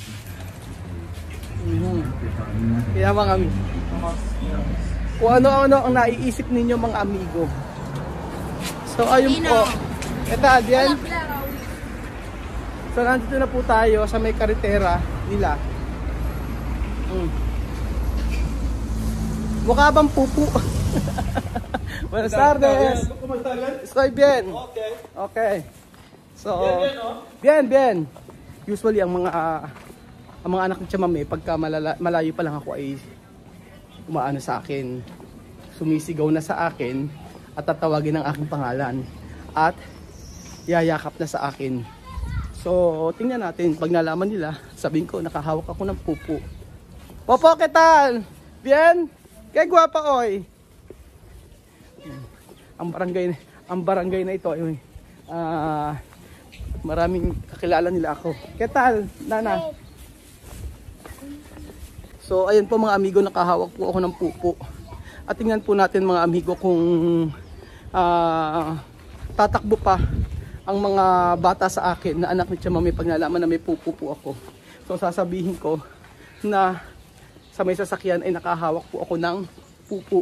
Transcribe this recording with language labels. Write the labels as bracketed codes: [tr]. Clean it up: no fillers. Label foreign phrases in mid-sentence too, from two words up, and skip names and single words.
[tl] Kaya mga amigo, kung ano-ano ang naiisip ninyo mga amigo. So ayun po. Ito adyan. So nandito na po tayo sa may karitera nila. Mukha bang pupu? [es] Buenas tardes. Estoy bien. Okay. Okay. So bien, bien. [tl] Usually ang mga anak ng chamame pagka malayo pa lang ako ay umaano sa akin. Sumisigaw na sa akin at tatawagin ang aking pangalan at yayakap na sa akin. So, tingnan natin. Pag nalaman nila, sabihin ko, nakahawak ako ng pupu. Popo, [es] ¿qué tal? Bien? [tl] Kaya guwapa, oy. Ang barangay na ito, ay, maraming kakilala nila ako. [es] ¿Qué tal, Nana? [tl] So, ayan po mga amigo, nakahawak po ako ng pupu. At tingnan po natin mga amigo kung tatakbo pa ang mga bata sa akin na anak ni chamame pag nalaman na may pupu po ako. So sasabihin ko na sa may sasakyan ay nakahawak po ako ng pupu.